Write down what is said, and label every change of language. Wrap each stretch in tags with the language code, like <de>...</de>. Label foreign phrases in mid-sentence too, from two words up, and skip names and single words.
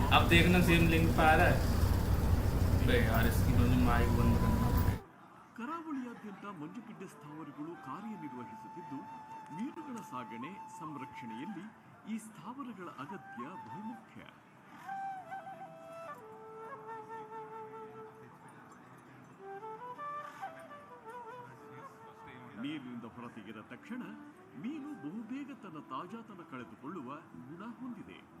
<hi>देखना</hi> <en>same link</en> <hi>पे आ रहा है बे यार इसकी दोनों माइक बंद करना पड़ेगा</hi> <kn>ಕರಾವಳಿಯಾದ್ಯಂತ ಮಂಜುಗಡ್ಡೆ ಸ್ಥಾವರಗಳು ಕಾರ್ಯನಿರ್ವಹಿಸುತ್ತಿದ್ದು ಮೀನುಗಳ ಸಾಗಣೆ ಸಂರಕ್ಷಣೆಯಲ್ಲಿ ಈ ಸ್ಥಾವರಗಳ ಅಗತ್ಯ ಬಹುಮುಖ್ಯ. ನೀರಿನಿಂದ ಹೊರತೆಗೆದ ತಕ್ಷಣ ಮೀನು ಬಹುಬೇಗ ತನ್ನ ತಾಜಾತನ ಕಳೆದುಕೊಳ್ಳುವ ಗುಣ ಹೊಂದಿದೆ.</kn>